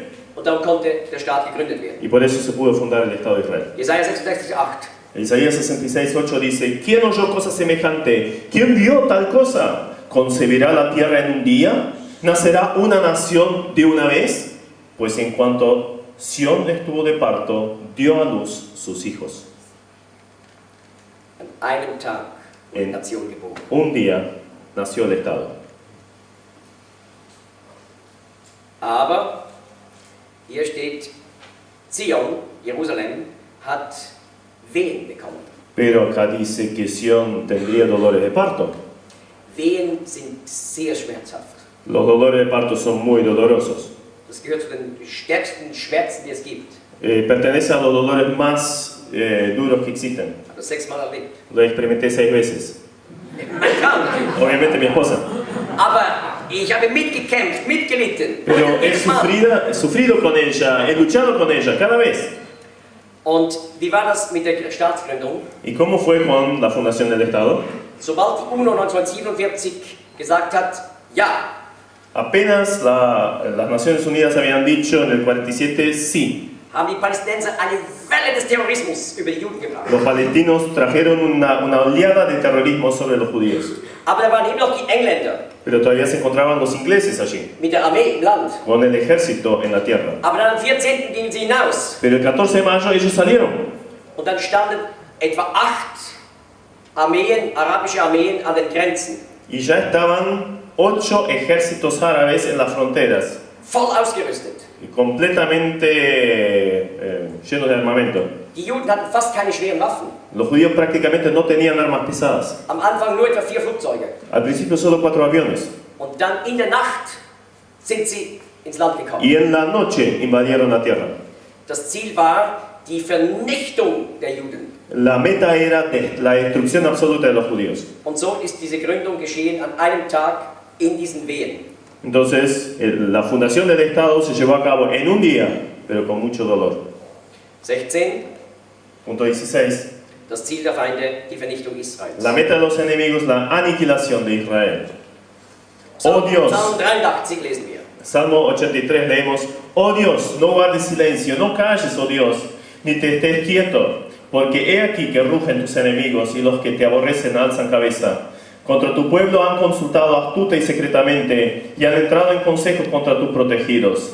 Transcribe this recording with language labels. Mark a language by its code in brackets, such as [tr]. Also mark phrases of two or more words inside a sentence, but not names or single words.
[de] Und dann konnte der Staat gegründet werden. [es] Y por eso se pudo fundar el Estado de Israel. [de] Jesaja 66,8. [es] Isaías 66:8 dice, ¿quién oyó cosa semejante? ¿Quién vio tal cosa? ¿Concebirá la tierra en un día? ¿Nacerá una nación de una vez? Pues en cuanto Sión estuvo de parto, dio a luz sus hijos. [de] An einem Tag wurde die Nation geboren. [es] Un día nació el Estado. [de] Aber hier steht, Zion, Jerusalem, hat Wehen bekommen. [es] Pero acá dice que Sión tendría dolores de parto. [de] Wehen sind sehr schmerzhaft. [es] Los dolores de parto son muy dolorosos. [de] Das gehört zu den stärksten Schmerzen, die es gibt. [es] Pertenece a los dolores más duros que existen. [de] Ich habe das 6-mal erlebt. [es] Lo experimenté 6 veces. [de] Meine Frau natürlich. [es] Obviamente mi esposa. [de] Aber ich habe mitgekämpft, mitgelitten. [es] Pero he [de] Jedes Mal. [es] sufrido con ella, he luchado con ella cada vez. [de] Und wie war das mit der Staatsgründung? [es] ¿Y cómo fue con la fundación del Estado? [de] Sobald die UNO 1947 gesagt hat, ja, [es] Apenas las Naciones Unidas habían dicho en el 47 sí. [de] haben die Palästinenser eine Welle des Terrorismus über die Juden gebracht. [es] Los palestinos trajeron una oleada de terrorismo sobre los judíos. [de] Aber da waren eben noch die Engländer [es] Pero todavía se encontraban los ingleses allí, [de] mit der Armee im Land. [es] con el ejército en la tierra. [de] Aber dann am 14. gingen sie hinaus. [es] Pero el 14 de mayo ellos salieron. [de] Und dann standen etwa 8 Armeen, arabische Armeen an den Grenzen. [es] Y ya estaban 8 ejércitos árabes en las fronteras, [de] Voll ausgerüstet. [es] y completamente llenos de armamento. [de] Die Juden hatten fast keine schweren Waffen. [es] Los judíos prácticamente no tenían armas pesadas. [de] Am Anfang nur etwa 4 Flugzeuge. [es] Al principio solo 4 aviones. [de] Und dann in der Nacht sind sie ins Land gekommen. [es] Y en la noche invadieron la tierra. [de] Das Ziel war die Vernichtung der Juden. [es] La meta era la destrucción absoluta de los judíos. [de] Und so ist diese Gründung geschehen an einem Tag in diesen Wehen. [es] Entonces, la fundación del Estado se llevó a cabo en un día, pero con mucho dolor. [de] 16. [es] Punto 16. [de] Das Ziel der Feinde, die Vernichtung Israels. [es] La meta de los enemigos, la aniquilación de Israel. Oh Dios. [de] Psalm 83 lesen wir. [es] Salmo 83 leemos, oh Dios, no guardes silencio, no calles, oh Dios, ni te estés quieto, porque he aquí que rugen tus enemigos y los que te aborrecen alzan cabeza. Contra tu pueblo han consultado astuta y secretamente y han entrado en consejo contra tus protegidos.